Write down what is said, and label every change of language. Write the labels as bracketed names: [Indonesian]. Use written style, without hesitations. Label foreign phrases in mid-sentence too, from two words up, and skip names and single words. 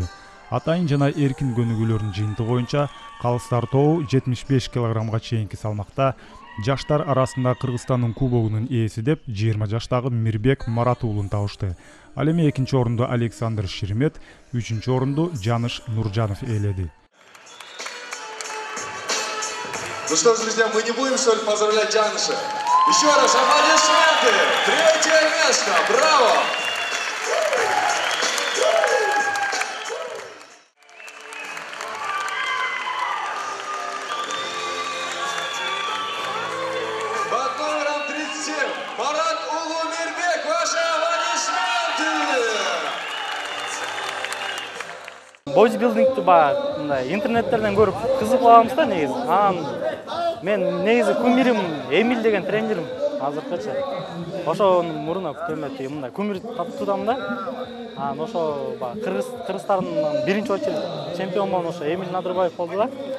[Kyrgyz] Атайын жана эркин көнүгүүлөрдүн жыйынтыгы боюнча калыстар тобу 75 килограммга чейинки салмакта жаштар арасында Кыргызстандын кубогунун ээси деп 20 жаштагы Мирбек Марат уулун табышты. Ал эми экинчи орунду Александр Шеремет, үчүнчү орунду Жаныш Нуржанов ээледи. [Russian] Ну что ж, друзья, мы не будем столь поздравлять Жаныша. Еще раз аплодисменты! Третье место! Браво! Под номером 37 Марат Улу Мирбек, ваши аплодисменты! [Kyrgyz] Бодибилдингти баягы мындай интернеттерден көрүп кызыгып калабыз да негизи. Мен негизи кумирим Эмиль деген тренерим азыркыча. Ошонун мурунан көмөтү мындай кумир таптуудам да. Ошо баягы кыргыздардын биринчи очередь чемпион болгон ошо Эмиль Надырбаев болду да.